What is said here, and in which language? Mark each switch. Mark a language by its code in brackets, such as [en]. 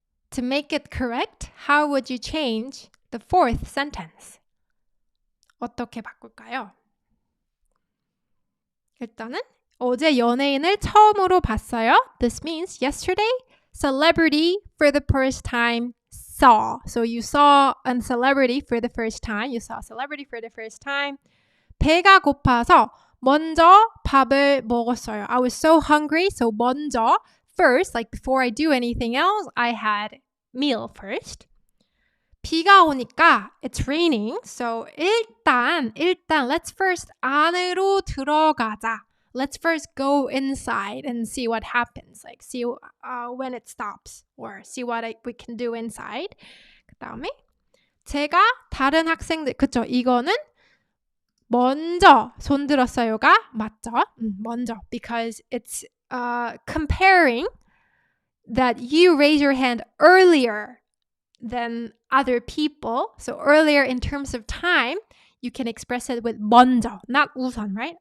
[en] To make it correct, how would you change the fourth sentence? [ko] 어떻게 바꿀까요? 일단은 어제 연예인을 처음으로 봤어요. [en] This means yesterday, celebrity for the first time saw. So you saw a celebrity for the first time. You saw a celebrity for the first time. [ko] 배가 고파서 먼저 밥을 먹었어요. [en] I was so hungry, so 먼저, first, like before I do anything else, I had meal first. [ko] 비가 오니까 [en] it's raining. So 일단 let's first [ko] 안으로 들어가자. [en] Let's first go inside and see what happens. Like see when it stops or see what we can do inside. [ko] 그다음에 제가 다른 학생들 그쵸? 이거는 먼저 손 들었어요가 맞죠? 먼저 because it's comparing that you raise your hand earlier than other people. So earlier in terms of time, you can express it with 먼저, not 우선, right?